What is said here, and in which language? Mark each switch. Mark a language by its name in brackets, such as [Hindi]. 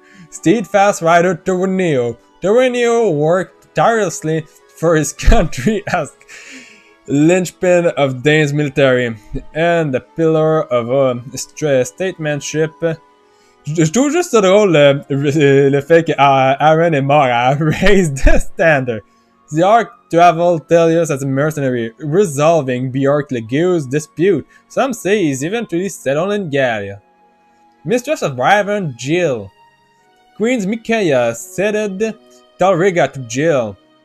[English] Steadfast Rider Torneo. Torneo worked tirelessly for his country as linchpin of Dane's military and the pillar of statesmanship. [French] Je trouve juste ça drôle le fait que Aaron est mort à Raise the Standard. [English] The Ark traveled Telius as a mercenary, resolving Bjork Legue's dispute. Some say he's eventually settled in Gallia. Mistress of Wyvern, Jill. Queen Micaiah ceded Talriga to Jill.